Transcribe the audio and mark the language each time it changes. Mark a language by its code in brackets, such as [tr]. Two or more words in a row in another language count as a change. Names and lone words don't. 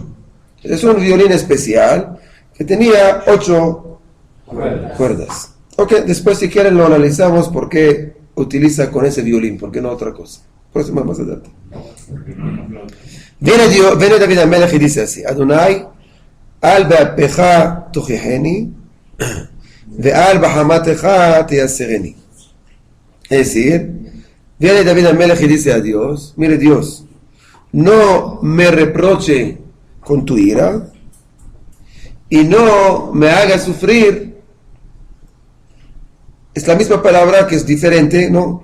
[es] Es un violín especial que tenía 8 cuerdas. Ok, después si quieren lo analizamos por qué utiliza con ese violín, por qué no otra cosa. Por eso más adelante. Viene David HaMelech y dice así: [he] ה׳ אַל בְּאַפְּךָ תוֹכִיחֵנִי וְאַל בַּחֲמָתְךָ תְיַסְּרֵנִי. [es] Es decir, viene David HaMelech y dice a Dios: mire Dios, no me reproche con tu ira y no me haga sufrir. Es la misma palabra que es diferente, ¿no?